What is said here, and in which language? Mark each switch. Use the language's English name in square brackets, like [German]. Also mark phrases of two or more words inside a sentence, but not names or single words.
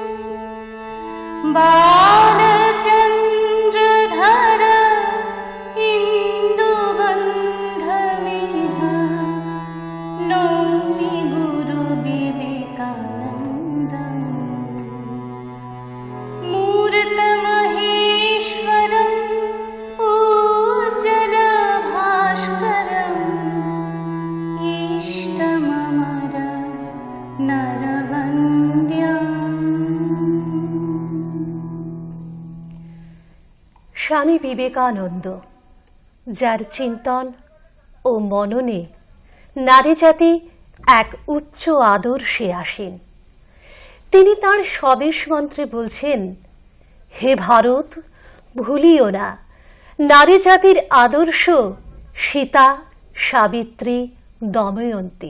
[Sanskrit] बालचन्द्रधर इन्दुबन्धमिह नौमि गुरुविवेकानन्दम् मूर्तमहेश्वरम् उज्ज्वल भास्करम् इष्टममर नरवन्द्यम्। [Bangla] স্বামী বিবেকানন্দ, যার চিন্তন ও মননে নারী জাতি এক উচ্চ আদর্শে আসেন, তিনি তাঁর স্বদেশ মন্ত্রে বলছেন, হে ভারত, ভুলিও না নারী জাতির আদর্শ সীতা, সাবিত্রী, দময়ন্তী।